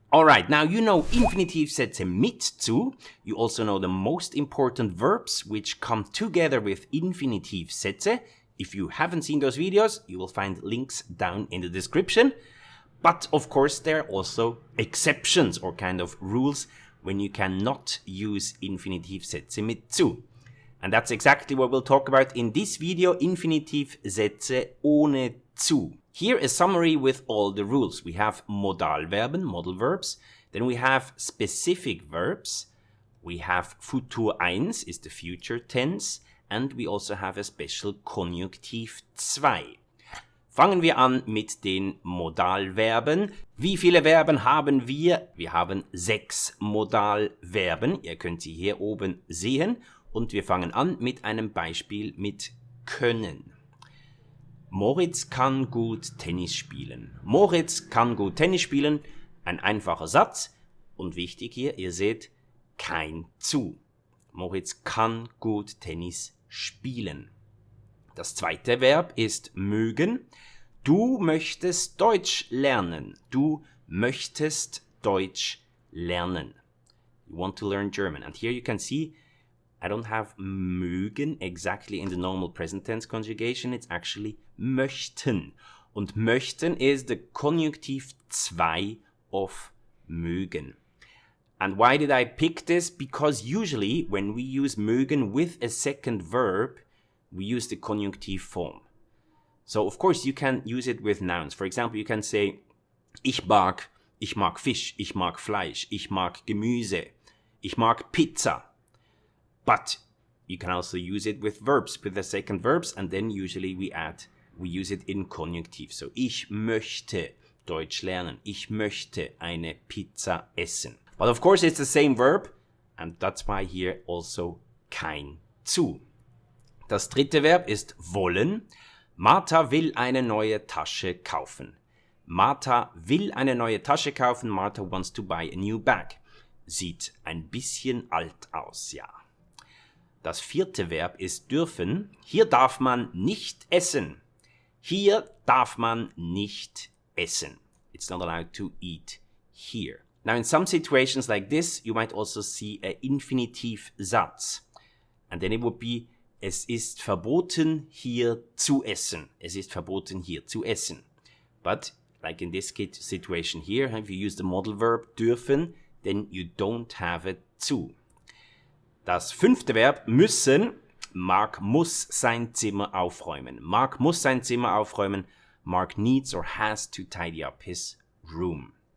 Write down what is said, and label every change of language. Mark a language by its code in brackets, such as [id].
[en] Alright, now you know Infinitivsätze mit zu. You also know the most important verbs which come together with Infinitivsätze. If you haven't seen those videos, you will find links down in the description. But of course there are also exceptions or kind of rules when you cannot use Infinitivsätze mit zu. And that's exactly what we'll talk about in this video, Infinitivsätze ohne zu. Here a summary with all the rules. We have Modalverben, modal verbs. Then we have specific verbs. We have Futur I is the future tense. And we also have a special Konjunktiv II. [de] Fangen wir an mit den Modalverben. Wie viele Verben haben wir? Wir haben 6 Modalverben. Ihr könnt sie hier oben sehen. Und wir fangen an mit einem Beispiel mit können. Moritz kann gut Tennis spielen. Moritz kann gut Tennis spielen. Ein einfacher Satz. Und wichtig hier, ihr seht, kein zu. Moritz kann gut Tennis spielen. Das zweite Verb ist mögen. Du möchtest Deutsch lernen. Du möchtest Deutsch lernen. [en] You want to learn German. And here you can see I don't have mögen exactly in the normal present tense conjugation. It's actually möchten. Und möchten is the Konjunktiv II of mögen. And why did I pick this? Because usually when we use mögen with a second verb, we use the conjunctive form. So of course you can use it with nouns. For example, you can say [de] ich mag Fisch, ich mag Fleisch, ich mag Gemüse, ich mag Pizza. [en] But you can also use it with verbs, with the second verbs, and then usually we use it in conjunctive. [de] So ich möchte Deutsch lernen, ich möchte eine Pizza essen. [en] But of course it's the same verb, and that's why here also kein zu. [de] Das dritte Verb ist wollen. Martha will eine neue Tasche kaufen. Martha will eine neue Tasche kaufen. [en] Martha wants to buy a new bag. [de] Sieht ein bisschen alt aus, ja. Das vierte Verb ist dürfen. Hier darf man nicht essen. Hier darf man nicht essen. [en] It's not allowed to eat here. Now in some situations like this, you might also see an Infinitivsatz. And then it would be, [de] es ist verboten hier zu essen. Es ist verboten hier zu essen. [en] But like in this situation here, if you use the modal verb dürfen, then you don't have it zu. [de] Das fünfte Verb müssen. Mark muss sein Zimmer aufräumen. Mark muss sein Zimmer aufräumen. [en] Mark needs or has to tidy up his room.